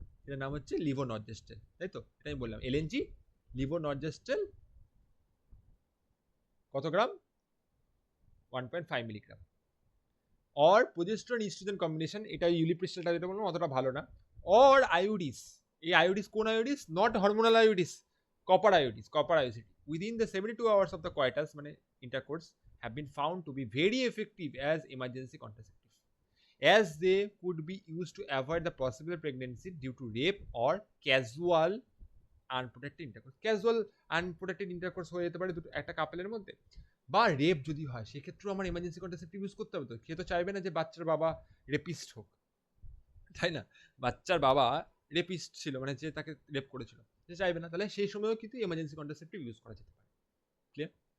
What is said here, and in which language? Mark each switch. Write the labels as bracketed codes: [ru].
[bn] এটার নাম হচ্ছে লিভোনর্জেস্টেল, তাই তো? এটা আমি বললাম এলএনজি লিভোনর্জেস্টেল কত গ্রাম? 1.5 milligram. Or progesterone oestrogen combination, এটা ইউলিপ্রিস্টলটা যেটা বললাম অতটা ভালো না। অর আয়োডিস, এই আয়োডিস কোন আয়োডিস? [en] Not hormonal IUDs, copper IUDs, copper IUDs within the 72 hours of the coitus মানে intercourse have been found to be very effective as emergency contraceptive, as they could be used to avoid the possible pregnancy due to rape or casual unprotected intercourse. Casual unprotected intercourse [bn] হয়ে যেতে পারে দুটো একটা কাপলের মধ্যে, বা rape যদি হয় সেক্ষেত্রেও আমার এমার্জেন্সি কন্ট্রাসেপ্টিভ ইউজ করতে হবে। তো সে তো চাইবে না যে বাচ্চার বাবা রেপিস্ট হোক, তাই না? বাচ্চার বাবা রেপিস্ট ছিল, মানে যে তাকে রেপ করেছিল, সে চাইবে না, তাহলে সেই সময়ও কিন্তু এমার্জেন্সি কন্ট্রাসেপ্টিভ ইউজ করা যেতে পারে। ক্লিয়ার?